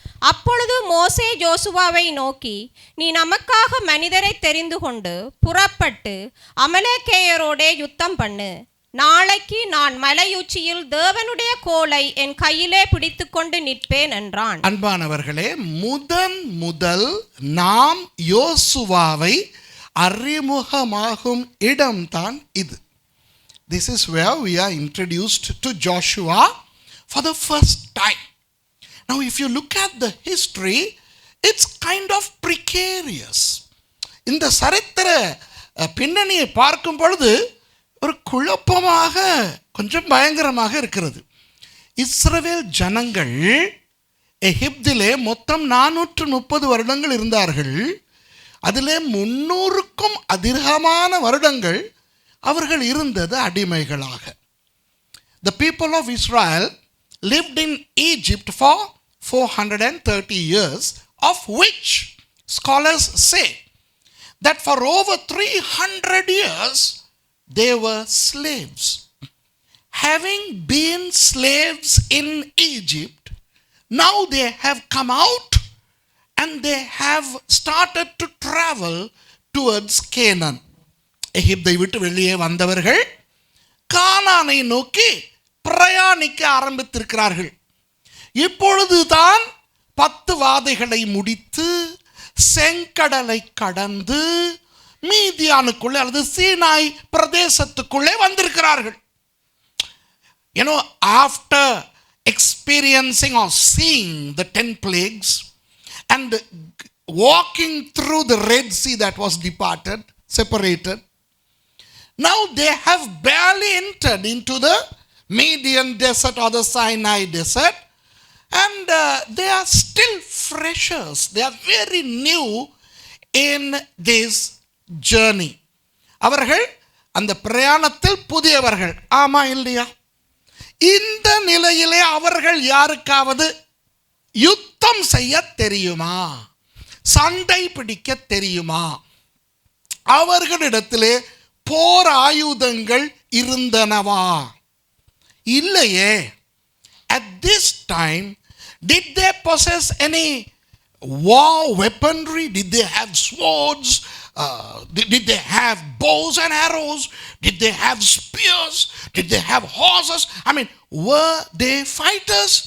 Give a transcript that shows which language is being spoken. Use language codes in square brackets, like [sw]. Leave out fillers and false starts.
[ta] அப்பொழுது மோசே யோசுவாவை நோக்கி, நீ நமக்காக மனிதரை தெரிந்து கொண்டு புறப்பட்டு அமலேக்கியரோடே யுத்தம் பண்ணு. நாளைக்கு நான் மலையுச்சியில் தேவனுடைய கோலை என் கையிலே பிடித்து கொண்டு நிற்பேன் என்றான். அன்பானவர்களே, முதல் நாம் யோசுவாவை அறிமுகமாகும் இடம்தான் இது. [en] This is where we are introduced to Joshua for the first time. Now, if you look at the history, it's kind of precarious. [ta] இந்த சரித்திர பின்னணியை பார்க்கும் பொழுது ஒரு குழப்பமாக, கொஞ்சம் பயங்கரமாக இருக்கிறது. இஸ்ரவேல் ஜனங்கள் எகிப்திலே மொத்தம் 430 வருடங்கள் இருந்தார்கள். அதிலே 300க்கும் அதிகமான வருடங்கள் அவர்கள் இருந்தது அடிமைகளாக. [en] The people of Israel lived in Egypt for 430 years, of which scholars say that for over 300 years they were slaves. Having been slaves in Egypt, now they have come out and they have started to travel towards Canaan. [ta] எகிப்தை விட்டு வெளியே வந்தவர்கள் கானானை நோக்கி பிரயாணிக்க ஆரம்பித்திருக்கிறார்கள். இப்பொழுதுதான் 10 வாதைகளை முடித்து செங்கடலை கடந்து மீதியானுக்குள்ளே அல்லது சீனாய் பிரதேசத்துக்குள்ளே வந்திருக்கிறார்கள். After [en] experiencing or seeing the 10 plagues and walking through the Red Sea that was separated. Now they have barely entered into the Median desert or the Sinai desert, and they are still freshers. They are very new in this journey. [ta] அவர்கள் அந்த பிரயாணத்தில் புதியவர்கள். ஆமா இல்லையா? இந்த நிலையிலே அவர்கள் யாருக்காவது யுத்தம் செய்ய தெரியுமா? சண்டை பிடிக்க தெரியுமா? அவர்களிடத்திலே போர் ஆயுதங்கள் இருந்தனவா? இல்லையே. [en] At this time, did they possess any war weaponry? Did they have swords? Did they have bows and arrows? Did they have spears? Did they have horses? I mean, were they fighters?